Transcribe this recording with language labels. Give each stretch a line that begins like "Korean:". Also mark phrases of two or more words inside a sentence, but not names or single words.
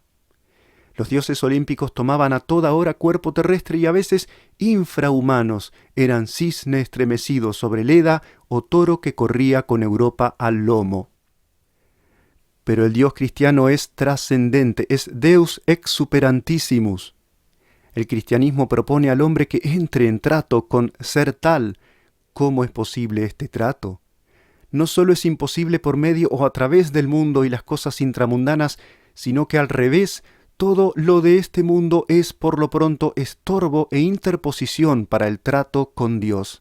Spanish: Los dioses olímpicos tomaban a toda hora cuerpo terrestre y a veces infrahumanos, eran cisne estremecido sobre Leda o toro que corría con Europa al lomo. Pero el Dios cristiano es trascendente, es
Latin: Deus ex superantissimus.
Spanish: El cristianismo propone al hombre que entre en trato con ser tal. ¿Cómo es posible este trato? No solo es imposible por medio o a través del mundo y las cosas intramundanas, sino que al revés, todo lo de este mundo es por lo pronto estorbo e interposición para el trato con Dios.